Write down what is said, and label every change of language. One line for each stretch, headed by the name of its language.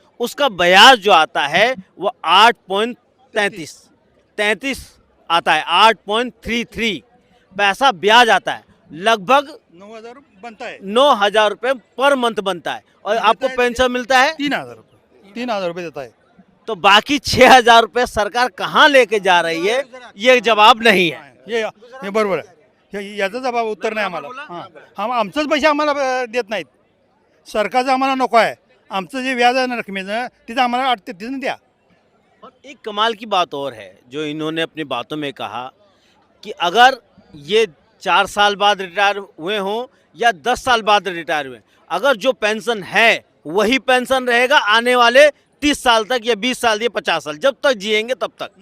Hindi: उसका ब्याज जो आता है वो 8.33 आता है, 8.33 पैसा ब्याज आता है, लगभग 9,000 बनता है, 9,000 रुपये पर मंथ बनता है। और आपको पेंशन मिलता है 3,000 रुपये देता है। तो बाकी 6,000 रुपये सरकार कहाँ लेके जा रही है, ये जवाब नहीं है।
Marathi: हे बरोबर आहे, याचा जबाब उत्तर नाही आम्हाला. हां, आमचंच पैसे आम्हाला देत नाहीत, सरकारचं आम्हाला नको आहे. आमचं जे व्याज आहे ना रकमेचं तिथं आम्हाला 8-33 द्या.
Hindi: और एक कमाल की बात और है जो इन्होंने अपनी बातों में कहा कि अगर ये 4 साल बाद रिटायर हुए हों या 10 साल बाद रिटायर हुए, अगर जो पेंशन है वही पेंशन रहेगा आने वाले 30 साल तक या 20 साल या 50 साल, जब तक जिएंगे तब तक।